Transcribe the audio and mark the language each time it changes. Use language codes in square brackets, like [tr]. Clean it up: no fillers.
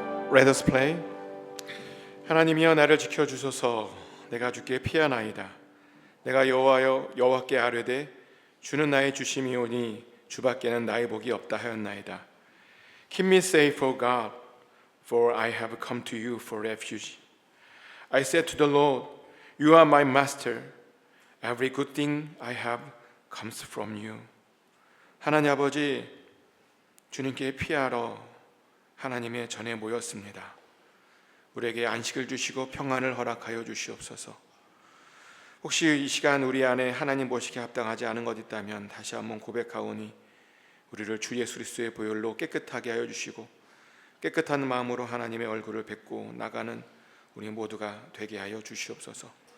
[en] Let us pray. [ko] 하나님이여 나를 지켜주소서. 내가 주께 피하나이다. 내가 여호와께 아뢰되 주는 나의 주심이오니 주밖에는 나의 복이 없다 하였나이다. [en] Keep me safe, O God, for I have come to you for refuge. I said to the Lord, You are my master. Every good thing I have comes from you. [ko] 하나님 아버지, 주님께 피하러 하나님의 전에 모였습니다. 우리에게 안식을 주시고 평안을 허락하여 주시옵소서. 혹시 이 시간 우리 안에 하나님 보시기에 합당하지 않은 것 있다면 다시 한번 고백하오니 우리를 주 예수 그리스도의 보혈로 깨끗하게 하여 주시고 깨끗한 마음으로 하나님의 얼굴을 뵙고 나가는 우리 모두가 되게 하여 주시옵소서.